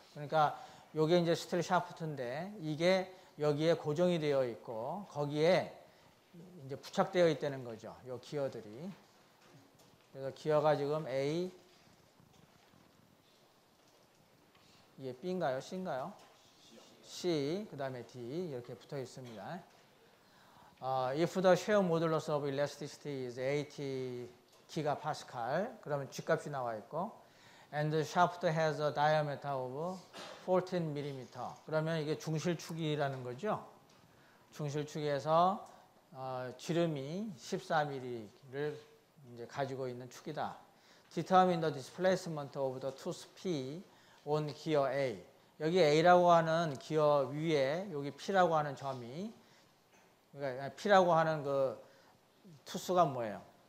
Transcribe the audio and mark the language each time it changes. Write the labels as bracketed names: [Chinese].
[Korean] 그러니까 요게 이제 스틸 샤프트인데 이게 여기에 고정이 되어 있고 거기에 이제 부착되어 있다는 거죠. 요 기어들이. 그래서 기어가 지금 A, 이게 B인가요? C인가요? C, 그 다음에 D 이렇게 붙어 있습니다. [English] If the shear modulus of elasticity is 80 gPa, [Korean] 그러면 G값이 나와 있고 [English] and the shaft has a diameter of 14 mm. [Korean] 그러면 이게 중실축이라는 거죠. 중실축에서 지름이 14mm를 이제 가지고 있는 축이다. [English] Determine the displacement of the tooth P on gear A. [Korean] 여기 A라고 하는 기어 위에 여기 P라고 하는 점이, 그러니까 P라고 하는 그 투수가 뭐예요?